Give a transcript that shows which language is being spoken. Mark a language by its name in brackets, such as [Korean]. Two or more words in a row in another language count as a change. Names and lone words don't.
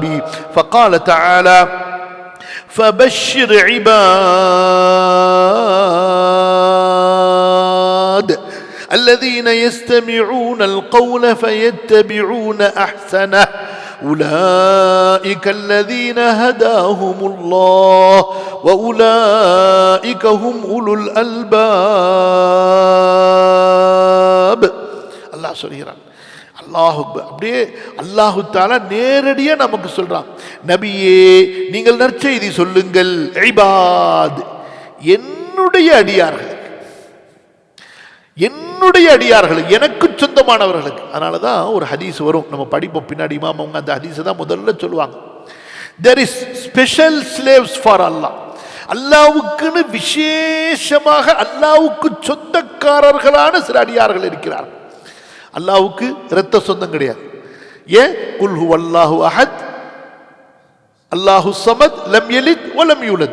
[Arabic] فقال تعالى فبشر عباد الذين يستمعون القول فيتبعون احسنه أولئك الذين هداهم الله وأولئك هم أولو الألباب. [Tamil] الله சொல்கிறான், அல்லாஹ் அப்படியே [Arabic] الله تعالى [Tamil] நேரடியா நமக்கு சொல்றான், நபியே நீங்கள் நற்செய்தி சொல்லுங்கள், இபாத், என்னுடைய அடியார்கள், என்னுடைய அடியார்கள், எனக்கு சொந்தமானவர்களுக்கு. அதனால தான் ஒரு ஹதீஸ் வரும், நம்ம படிப்போம் பின்னாடி. இமாம் அவங்க அந்த ஹதீஸை தான் முதல்ல சொல்லுவாங்க. [English] there is special slaves for Allah. [Tamil] அல்லாஹ்வுக்குன்னு விசேஷமாக அல்லாஹ்வுக்கு சொந்தக்காரர்களான சில அடியார்கள் இருக்கிறார்கள். அல்லாஹ்வுக்கு இரத்த சொந்தம் கிடையாது. ஏன்? [Arabic] قل هو الله أحد الله الصمد لم يلد ولم يولد.